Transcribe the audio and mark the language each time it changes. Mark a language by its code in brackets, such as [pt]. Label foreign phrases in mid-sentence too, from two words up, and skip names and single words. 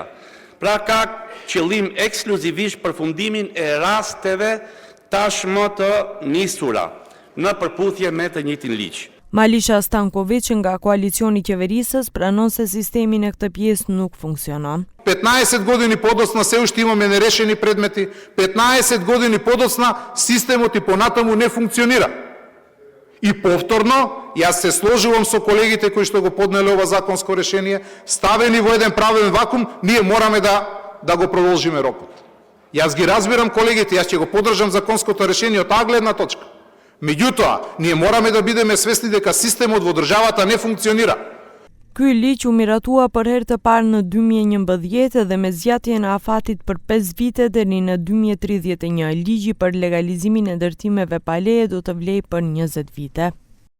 [sq] Pra ka qëllim ekskluzivisht përfundimin e rasteve tashmë të nisura në përputhje me të njëjtin ligj. Malisha Stanković nga koalicioni qeverisës pranon se sistemi në këtë pjesë nuk funksionon. [mk] 15 години подоцна се уште имаме нерешени предмети, 15 години подоцна системот и понатаму не функционира. И повторно, јас се сложувам со колегите кои што го поднеле ова законско решение, ставени во еден правен вакуум, ние мораме да го продолжиме рокот. Јас ги разбирам колегите, јас ќе го поддржам законското решение од таа гледна точка. Меѓутоа, ние мораме да бидеме свесни дека системот во државата не функционира. [sq] Ky ligj u miratua për herë të parë në 2011 dhe me zgjatjen e afatit për 5 vite deri në 2031, ligji për legalizimin e ndërtimeve pa leje do të vlejë për 20 vite.